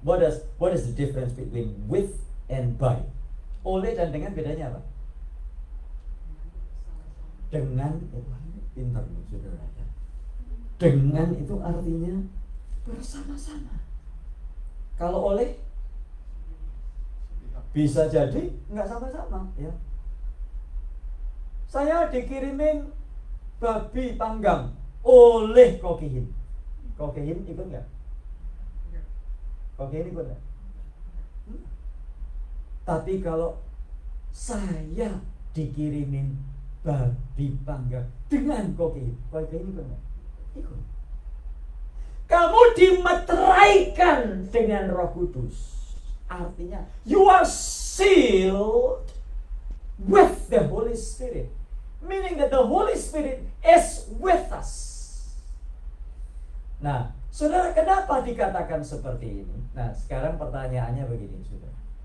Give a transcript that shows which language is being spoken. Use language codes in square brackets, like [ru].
[en] What is the difference between with and by? [id] Oleh dan dengan bedanya apa? Dengan, pintar nih saudara. Dengan itu artinya bersama-sama. Kalau oleh bisa jadi nggak sama-sama, ya. Saya dikirimin babi panggang oleh Kokihin. Kokihin ikut nggak? Kokihin ikut nggak? Tapi kalau saya dikirimin babi panggang dengan Kokihin, Kokihin ikut nggak? Ikut. Kamu dimeteraikan dengan Roh Kudus. [en] Artinya you are sealed with the Holy Spirit. Meaning that the Holy Spirit is with us. [id] Nah, saudara, kenapa dikatakan seperti ini? Nah, sekarang pertanyaannya begini, saudara.